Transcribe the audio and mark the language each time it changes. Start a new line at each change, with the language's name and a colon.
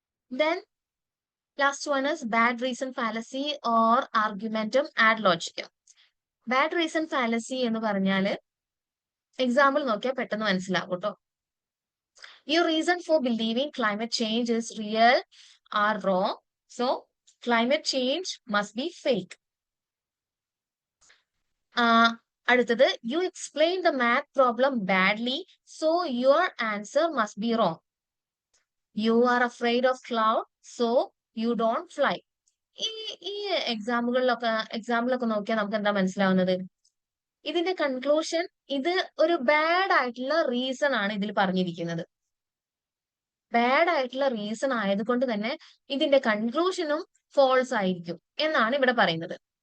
English: Then last one is bad reason fallacy or argumentum ad logicum.
Malayalam: Bad reason fallacy എന്ന് പറഞ്ഞാല് example നോക്കിയാൽ പെട്ടെന്ന് മനസ്സിലാവും കേട്ടോ.
English: Your reason for believing climate change is real or wrong, so climate change must be fake.
Malayalam: അടുത്തത്,
English: you explain the math problem badly, so your answer must be wrong. You are afraid of cloud, so you don't fly.
Malayalam: ഈ എക്സാമ്പിളൊക്കെ നോക്കിയാൽ നമുക്ക് എന്താ മനസ്സിലാവുന്നത്? ഇതിന്റെ conclusion, ഇത് ഒരു bad ആയിട്ടുള്ള റീസൺ ആണ് ഇതിൽ പറഞ്ഞിരിക്കുന്നത്. ബാഡ് ആയിട്ടുള്ള റീസൺ ആയതുകൊണ്ട് തന്നെ ഇതിന്റെ കൺക്ലൂഷനും ഫോൾസ് ആയിരിക്കും എന്നാണ് ഇവിടെ പറയുന്നത്.